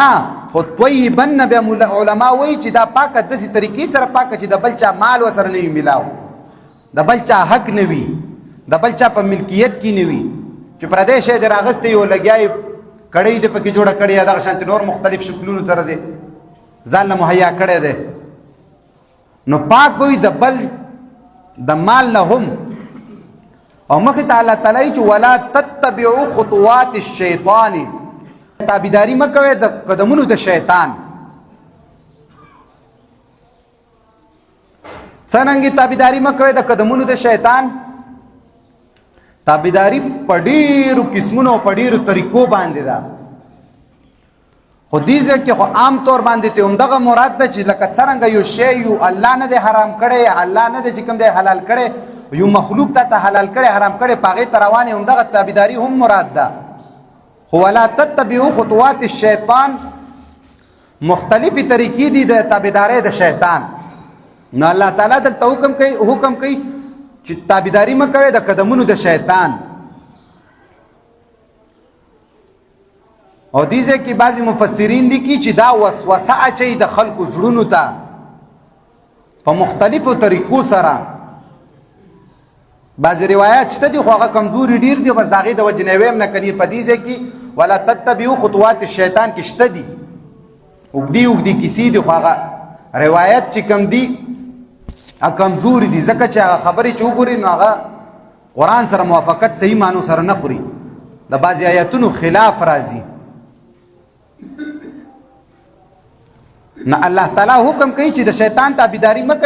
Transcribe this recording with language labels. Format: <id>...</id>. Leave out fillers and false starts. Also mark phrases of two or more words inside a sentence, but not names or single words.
<ps>خو طیبا بیا علما وایي چې دا پاکه داسې طریقې سره پاکه چې د بل چا مال ورسره نه وي میلاو، د بل چا حق نه وي، د بل چا په ملکیت کې نه وي چې پردی شی دې راغستی او لګیا یې کړۍ دې پکې جوړه کړې یا دغه شانتې نور مختلف شکلونو سره دې ځان له مهیا کړی دی. نو پاک به وي د بل د مال نه هم. او مخې ته الله تعالی چې</ps> <ar>ولا تتبعوا خطوات الشیطان،</ar> <ps>تابعداري مه کوئ د قدمونو د شیطان. څرنګه تابعداري مه کوئ د قدمونو د شیطان؟ تابعداري په ډېرو قسمونو او په ډېرو طریقو باندې ده. خو دې ځای کې خو عام طور باندې ته همدغه مراد ده چې لکه څرنګه یو شی یو الله نه دی حرام کړی، الله نه دی چې کوم دی حلال کړی، یو مخلوق ته حلال کړی حرام کړی په هغې ته روانې همدغه تابعداري هم مراد ده. خو</ps> <ar>ولا تتبعوا خطوات الشیطان</ar> <ps>مختلفی طریقې دي د تابعدارۍ د شیطان. نو الله تعالی دلته حکم کوي چې تابعداري مه کوئ د قدمونو د شیطان. او دې ځای کې بعضې مفسرین لیکي چې دا وسوسه اچوي د خلکو زړونو ته په مختلفو طریقو سره. بعضې روایات شته دي خو هغه کمزوري ډېر دي، بس د هغې د وجې نه ویم نه کني په دې ځای کې</ps> <ar>ولا تتبعوا خطوات الشیطان</ar> <ps>کې شته دي اوږدې کیسې دي، خو هغه روایت چې کم دي کمزوري دي ځکه چې هغه خبرې چې وګوري نو هغه قرآن سره موافقت صحیح معنو سره نه خوري، د بعضې آیاتونو خلاف راځي. نه الله تعالی حکم کوي چې د شیطان تابعداري مه کوئ.</ps>